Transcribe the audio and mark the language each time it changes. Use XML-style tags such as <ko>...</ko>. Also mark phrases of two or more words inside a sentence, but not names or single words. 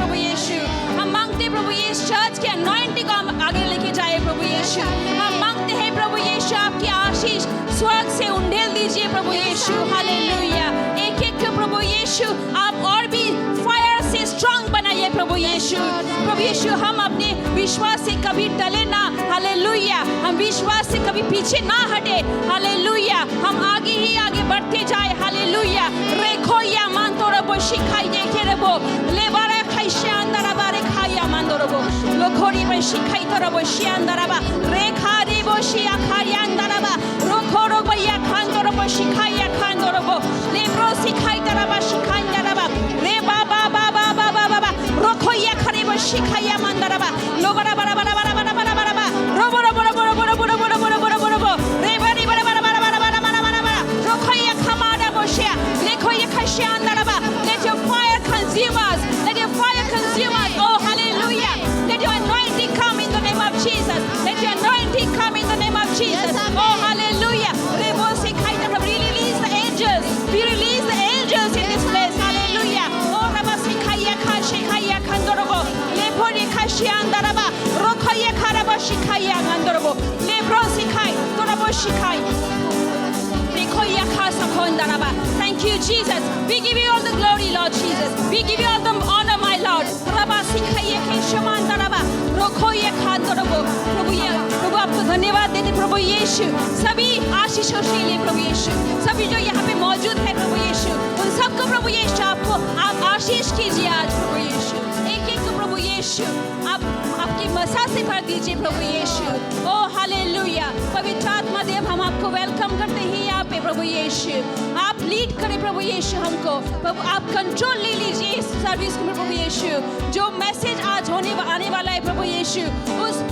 <hi>प्रभु यीशु हम मांगते हैं प्रभु यीशु चर्च के अनॉइंटिंग को हम आगे लेके जाए प्रभु यीशु हम मांगते हैं प्रभु यीशु आपकी आशीष स्वर्ग से उंडेल दीजिए प्रभु यीशु हालेलुया एक एक को प्रभु यीशु आप और भी फायर से स्ट्रांग बनाइए प्रभु यीशु हम अपने विश्वास से कभी टले ना हालेलुया हम विश्वास से कभी पीछे ना हटे हालेलुया हम आगे ही आगे बढ़ते जाए हालेलुया रेखो या मानतोरबो शिखाई देखेरबो लेबारे खाइशे अंदरबा रेखाया मानतोरबो लोखोरी बे शिखाई तोरबो शियांदरबा रेखा देबो शिया खाया अंदरबा रोखोरो बया खानतोरबो शिखाया खानतोरबो लेब्रो शिखाई तरबा शिखाई तरबा रे बाबा बाबा बाबा बाबा रोखो या खरेबो शिखाया मंदरबा लोबरा बरा बरा बरा बरा बरा बरा रोबो रोबो रोबो रोबो रोबो रोबो रोबो रोबो रोबो रे बरी बरा बरा बरा बरा बरा बरा बरा बरा रोखो या खमादा बोशिया लेखो या खशिया अंदरबा</hi> <en>let your fire consume us oh hallelujah let your anointing come in the name of Jesus let your anointing come in the name of Jesus oh hallelujah rebo sikhaita release the angels we release the angels in this place hallelujah oh raba sikhaya khashikaya khandorobo lepori khashia andaraba rokhaya kharaba shikhaya andorobo lebro sikhai torabo shikhai rekoya khasa khondaraba thank you Jesus we give you all the glory Lord Jesus we give you all the honor my Lord raba sikhaya keshamandaraba rokhaya khandorobo</en> <hi>प्रभु आपको धन्यवाद देते प्रभु यीशु सभी आशीषों के लिए प्रभु यीशु सभी जो यहाँ पे मौजूद है प्रभु यीशु उन सबको प्रभु यीशु आपको आप आशीष कीजिए आज प्रभु यीशु एक एक को प्रभु यीशु आप आपकी मसा से भर दीजिए प्रभु यीशु ओ हालेलुया पवित्र आत्मा देव हम आपको वेलकम करते हैं यहाँ पे प्रभु यीशु आप लीड करें प्रभु यीशु हमको प्रभु आप कंट्रोल ले लीजिए इस सर्विस में प्रभु यीशु जो मैसेज आज आने वाला है प्रभु यीशु उस</hi>